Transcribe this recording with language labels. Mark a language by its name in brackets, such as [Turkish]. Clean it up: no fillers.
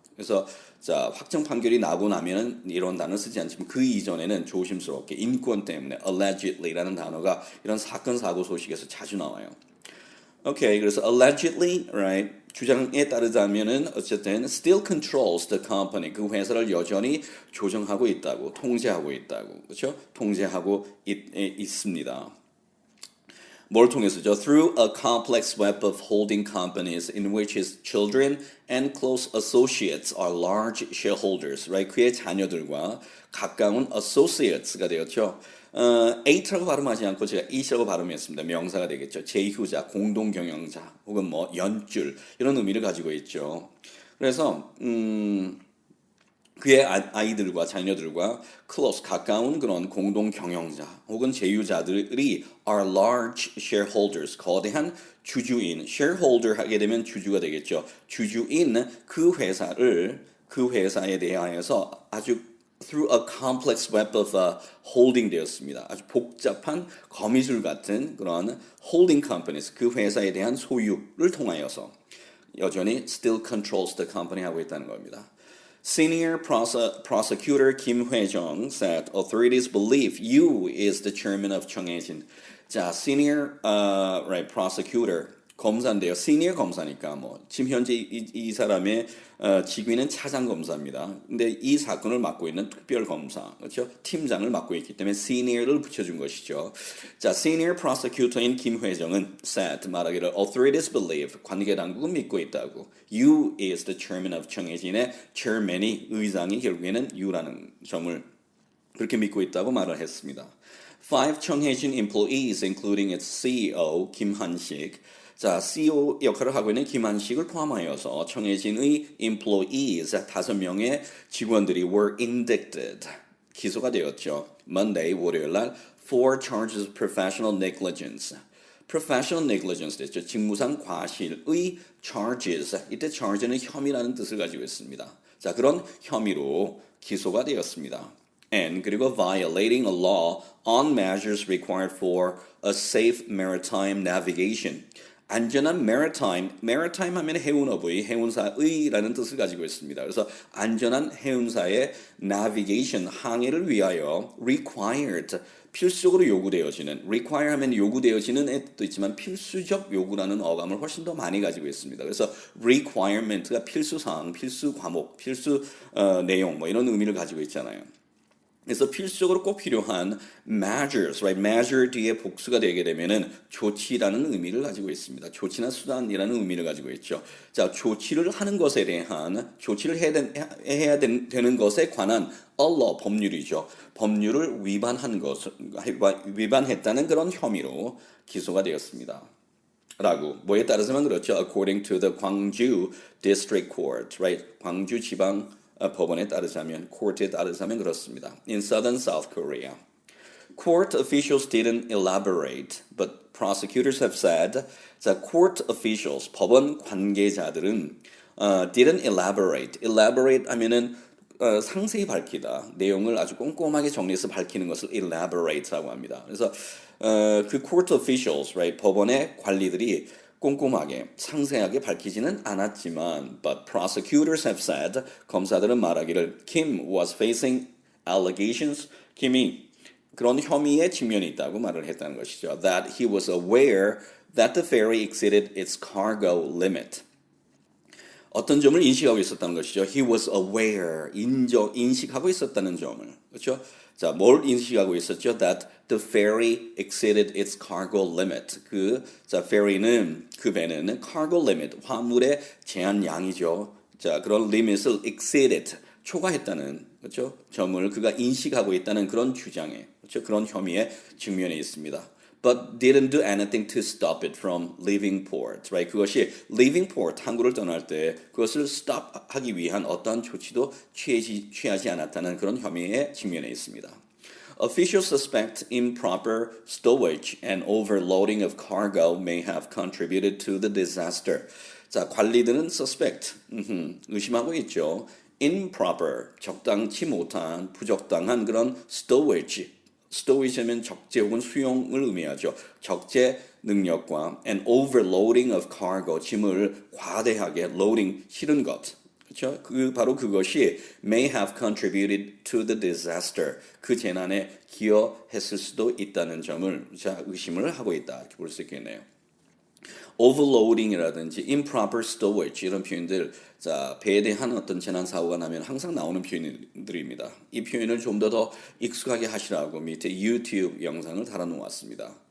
[Korean] 그래서 자, 확정 판결이 나고 나면 이런 단어를 쓰지 않지만 그 이전에는 조심스럽게 인권 때문에 allegedly라는 단어가 이런 사건 사고 소식에서 자주 나와요. 오케이, 그래서 allegedly, right? 주장에 따르자면은 어쨌든 [English] still controls the company, [Korean] 그 회사를 여전히 조정하고 있다고, 통제하고 있다고, 그렇죠? 통제하고 있습니다. 뭘 통해서죠? [English] Through a complex web of holding companies in which his children and close associates are large shareholders, right? [Korean] 그의 자녀들과 가까운 associates가 되었죠. eight라고 발음하지 않고 제가 it이라고 발음했습니다. 명사가 되겠죠. 제휴자, 공동 경영자, 혹은 뭐 연줄 이런 의미를 가지고 있죠. 그래서 그의 아이들과 자녀들과 close, 가까운 그런 공동 경영자 혹은 제휴자들이 [English] are large shareholders, [Korean] 거대한 주주인, shareholder 하게 되면 주주가 되겠죠. 주주인 그 회사에 대하여서 아주 [English] through a complex web of holding [Korean] 되었습니다. 아주 복잡한 거미줄 같은 그런 holding companies, 그 회사에 대한 소유를 통하여서 여전히 [English] still controls the company [Korean] 하고 있다는 겁니다. [English] Senior prosecutor Kim Hwae-jung said authorities believe Yu is the chairman of Chung Hae-jin. [Korean] 자, senior right prosecutor 검사인데요. senior 검사니까 뭐 지금 현재 이 사람의 직위는 차장 검사입니다. 근데 이 사건을 맡고 있는 특별 검사, 그렇죠? 팀장을 맡고 있기 때문에 senior를 붙여준 것이죠. 자, senior prosecutor인 김 회정은 said 말하기를 [English] authorities believe [Korean] 관계 당국은 믿고 있다고. [English] You is the chairman of Chung Hae-jin [Korean] 의 chairman이 의장이 결국에는 U라는 점을 그렇게 믿고 있다고 말을 했습니다. [English] Five Chung Hae-jin employees, including its CEO Kim Han-sik. [Korean] 자, CEO 역할을 하고 있는 김한식을 포함하여서 청해진의 employees 5명의 직원들이 [English] were indicted, [Korean] 기소가 되었죠. [English] Monday, 월요일날 for charges of professional negligence. professional negligence 됐죠. [Korean] 직무상 과실의 charges, 이때 charge는 혐의라는 뜻을 가지고 있습니다. 자, 그런 혐의로 기소가 되었습니다. [English] And 그리고 violating a law on measures required for a safe maritime navigation. [Korean] 안전한 maritime 하면 해운어부의, 해운사의라는 뜻을 가지고 있습니다. 그래서 안전한 해운사의 navigation, 항해를 위하여 required, 필수적으로 요구되어지는, require 하면 요구되어지는 뜻도 있지만 필수적 요구라는 어감을 훨씬 더 많이 가지고 있습니다. 그래서 requirement가 필수사항, 필수 과목, 필수 내용 뭐 이런 의미를 가지고 있잖아요. 그래서 필수적으로 꼭 필요한 measures, right? measure 뒤에 복수가 되게 되면은 조치라는 의미를 가지고 있습니다. 조치나 수단이라는 의미를 가지고 있죠. 자, 조치를 하는 것에 대한, 조치를 해야 되는 것에 관한 law, 법률이죠. 법률을 위반했다는 그런 혐의로 기소가 되었습니다. 라고 뭐에 따라서만 그렇죠. [English] According to the Gwangju District Court, right? [Korean] 광주 지방 법원에 따르자면, court에 따르자면 그렇습니다. [English] In southern South Korea, court officials didn't elaborate, but prosecutors have said that court officials, [Korean] 법원 관계자들은 [English] didn't elaborate. elaborate 하면은 [Korean] 상세히 밝히다. 내용을 아주 꼼꼼하게 정리해서 밝히는 것을 elaborate라고 합니다. 그래서 그 court officials, right? 법원의 관리들이 꼼꼼하게 상세하게 밝히지는 않았지만 [English] but prosecutors have said [Korean] 검사들은 말하기를 [English] Kim was facing allegations. [Korean] 김이 그런 혐의에 직면이 있다고 말을 했다는 것이죠. [English] That he was aware that the ferry exceeded its cargo limit. [Korean] 어떤 점을 인식하고 있었다는 것이죠. [English] He was aware, [Korean] 인식하고 있었다는 점을. 그렇죠? 자, 뭘 인식하고 있었죠? [English] That the ferry exceeded its cargo limit. [Korean] ferry는, 그 배는 cargo limit, 화물의 제한량이죠. 자, 그런 limit을 exceeded, 초과했다는, 그렇죠? 점을 그가 인식하고 있다는 그런 주장에, 그렇죠? 그런 혐의에 직면해 있습니다. [English] But didn't do anything to stop it from leaving port, right? [Korean] 그것이 [English] leaving port, [Korean] 항구를 떠날 때 그것을 stop하기 위한 어떠한 조치도 취하지 않았다는 그런 혐의에 직면해 있습니다. [English] Officials suspect improper stowage and overloading of cargo may have contributed to the disaster. [Korean] 자, 관리들은 suspect, 의심하고 있죠. Improper, 적당치 못한, 부적당한 그런 stowage하면 적재 혹은 수용을 의미하죠. 적재 능력과 [English] and overloading of cargo, [Korean] 짐을 과대하게 loading, 실은 것. 그렇죠? 바로 그것이 [English] may have contributed to the disaster. [Korean] 그 재난에 기여했을 수도 있다는 점을 의심을 하고 있다. 이렇게 볼 수 있겠네요. overloading이라든지 improper stowage 이런 표현들 배에 대한 어떤 재난 사고가 나면 항상 나오는 표현들입니다. 이 표현을 좀 더 익숙하게 하시라고 밑에 유튜브 영상을 달아놓았습니다.